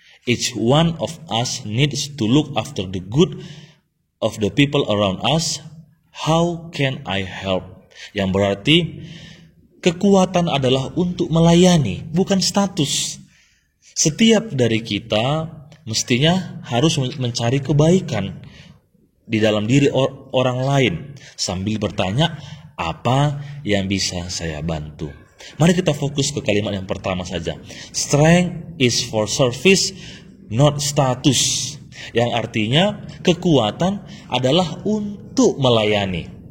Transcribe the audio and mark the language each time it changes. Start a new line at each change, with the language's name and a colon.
English: Each one of us needs to look after the good of the people around us. How can I help?"
Indonesian: Yang berarti kekuatan adalah untuk melayani, bukan status. Setiap dari kita mestinya harus mencari kebaikan di dalam diri orang lain sambil bertanya, apa yang bisa saya bantu? Mari kita fokus ke kalimat yang pertama saja.
English: Strength is for service, not status.
Indonesian: Yang artinya kekuatan adalah untuk melayani.